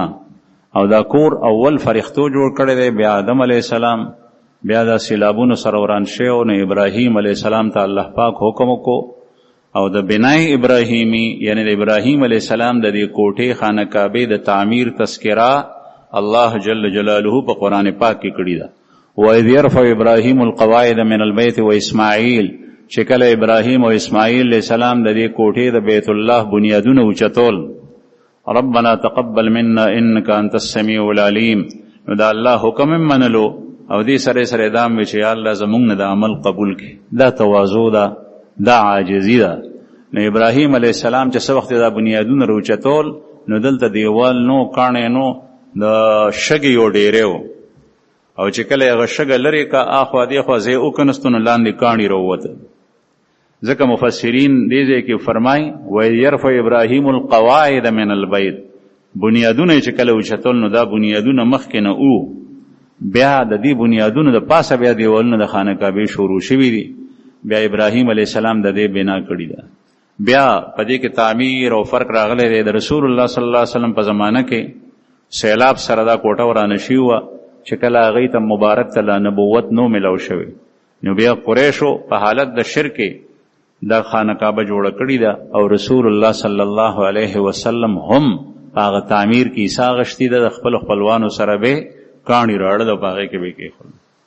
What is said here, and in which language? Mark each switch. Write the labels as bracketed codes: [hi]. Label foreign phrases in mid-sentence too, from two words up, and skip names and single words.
[ps] او دا کور اول فرښتو جوړ کړی دی، بیا آدم علیه السلام، بیا دا سیلابونو سره وران شوی، نو ابراهیم علیه السلام ته الله پاک حکم وکړو او د بنای ابراهیمی یعنی د ابراهیم علیه السلام د دې کوټې خانه کعبې د تعمیر تذکره الله جل جلاله په قرآن پاک کې کړې ده. [ar] وَإِذْ يَرْفَعُ إِبْرَاهِيمُ الْقَوَاعِدَ مِنَ الْبَيْتِ وَإِسْمَاعِيلُ، [ps] چې کله ابراهیم او اسماعیل علیه السلام د دې کوټې د بیت الله بنیادونه اوچتول، [ar] ربنا تقبل منا انك انت السميع العليم، [ps] نو دا الله حکم منلو او دې سره سره دام وی چې یا الله زمونږ نه د عمل قبول کړي. دا تواضع ده، دا عاجزي ده. نو ابراهیم علیه السلام چې څه وخت دا بنیادونه روچتول، نو دلته دیوال نو، کاڼې نو، د شګې یو ډیری و، او چې کله هغه شګه لرې که اخوا دېخوا ځای وکنستو نو لاندې کاڼي راووته. ځکه مفسرین دې ځای کې فرمایي [ar] وَإِذْ يَرْفَعُ إِبْرَاهِيمُ الْقَوَاعِدَ مِنَ الْبَيْتِ، [ps] بنیادونه چې کله اوچتول نو دا بنیادونه مخکې نه و، بیا د دې بنیادونو د پاسه بیا دیوالونه د خانه کعبې شروع شوي دي، بیا ابراهیم علیه السلام د دې بنا کړي ده. بیا په دې کې تعمیر او فرق راغلی دی. د رسول الله صلی الله علیه وسلم په زمانه کې سیلاب سره دا کوټه ورانه شوې وه، چې کله هغې ته مبارک ته لا نبوت نو ملو شوی، نو بیا قریشو په حالت د شرک دا خانه کعبه جوړه کړې ده، او رسول الله صلی الله علیه وسلم هم هغه تعمیر کې حصه اخیستې ده، د خپل خپلوانو سره به کاڼي راوړل او په هغې کې به یې کېښول.